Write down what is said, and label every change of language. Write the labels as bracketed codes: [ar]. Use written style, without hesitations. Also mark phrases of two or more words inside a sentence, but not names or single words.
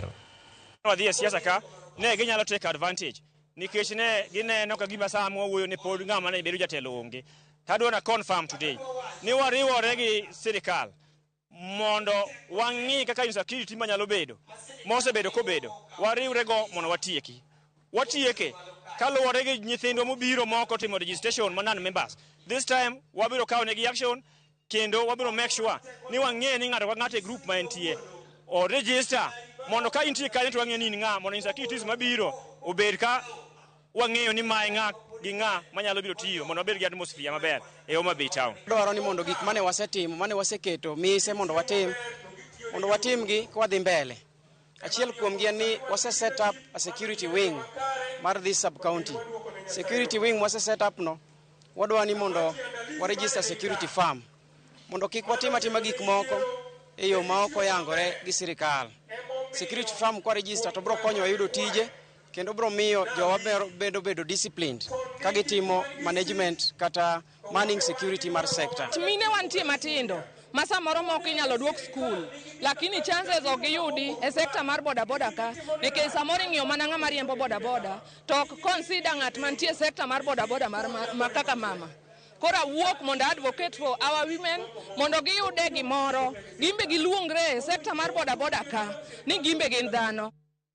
[luo] Wadhi e siasa ka ne ginyalo [en] take advantage [luo] nikech ne gineno ka gima saa mwawuoyo ni pod ng'ama ne bedo jatelo onge. Tadwona [en] confirm today [luo] ni wariwore gi sirikal mondo wang'i kaka insecurity manyalo bedo mosebedo kobedo, wariwre go mondo watieke kaluwore gi nyithindwa mobiro moko timo registration ma [en] non members. This time [luo] wabiro kawo negi action kendo wabiro [en] make sure [luo] ni wang'e ni ng'ato ka ng'ato e group ma entie o register mondo ka intie kanyo to wang'e ni ng'a mondo insecurities mabiro obed ka wang'eyo ni mae ng'a gi ng'a manyalo biro tiyo mondo wabed gi atmosphere maber e Homabay Town. Dwaro ni mondo gik mane wasetimo, mane waseketo mise mondo watim gi kwa dhi mbele. Achiel kuom gi ni wase [en] set up a security wing [luo] mar [en] this sub county. Security wing [luo] wase [en] set up [luo] no wadwa ni mondo wa register [en] security firm [luo] mondo kik watima gik moko e yo ma ok oyangore gi sirikal. [en] Security firm [luo] kwa register to bro konyo yudo tije kendo bro miyo jowa bedo disciplined ka gitimo management kata [en] manning security [luo] mar sector. Mine wantie matindo ma samoro moko inyalo duok school, lakini chances ok giyudi e sekta mar bodaboda ka nikech samoro ing'iyo mana ng'ama riembo bodaboda to ok consider ng'at mantie sekta mar bodaboda mar kaka mama. Kora wuok mondo [en] advocate for our women [luo] mondo giyude gimoro, gimbe giluongre e sekta mar bodaboda ka ni gimbe gin dhano.